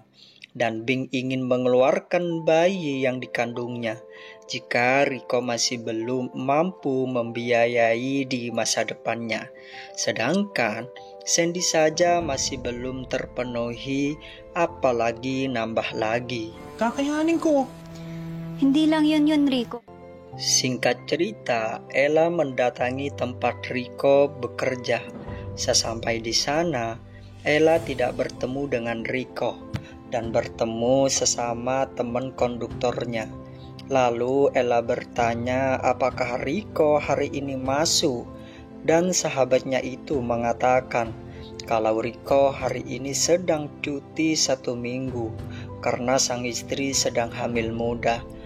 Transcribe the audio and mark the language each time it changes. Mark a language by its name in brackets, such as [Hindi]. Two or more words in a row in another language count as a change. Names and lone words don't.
[Indonesian] Dan Bing ingin mengeluarkan bayi yang dikandungnya jika Rico masih belum mampu membiayai di masa depannya. Sedangkan Sandy saja masih belum terpenuhi, apalagi nambah lagi. [Filipino] Kakayanin ko. Hindi lang yun, Rico. [Indonesian] Singkat cerita, Ella mendatangi tempat Rico bekerja. Sesampai di sana, Ella tidak bertemu dengan Rico dan bertemu sesama teman konduktornya. Lalu Ella bertanya apakah Rico hari ini masuk, dan sahabatnya itu mengatakan kalau Rico hari ini sedang cuti 1 minggu karena sang istri sedang hamil muda.